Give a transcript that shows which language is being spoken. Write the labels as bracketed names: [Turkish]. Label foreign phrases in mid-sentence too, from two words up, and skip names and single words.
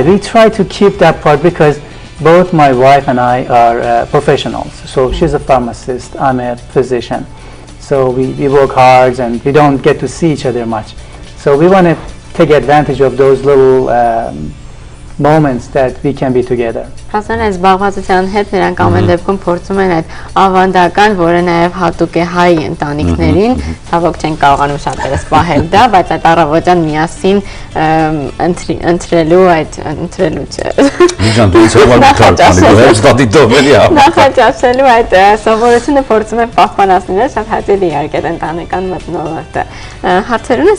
[English] We try to keep that part because both my wife and I are professionals. So she's a pharmacist, I'm a physician. So we work hard and we don't get to see each other much. So we want to take advantage of those little moments that we can be together. [Armenian] Հասան այս զբաղվածության հետ նրանք ամեն դեպքում փորձում են այդ ավանդական, որը նաև հատուկ է հայ ընտանիքներին, ցավոք չեն կարողանում շատերս պահել դա, բայց այդ առավոտյան միասին ընտրելու նախաճաշելու այդ սովորությունը փորձում են պահպանացնել, շատ հաճելի իհարկե ընտանեկան մթնոլորտը։ Հարցեր ունես։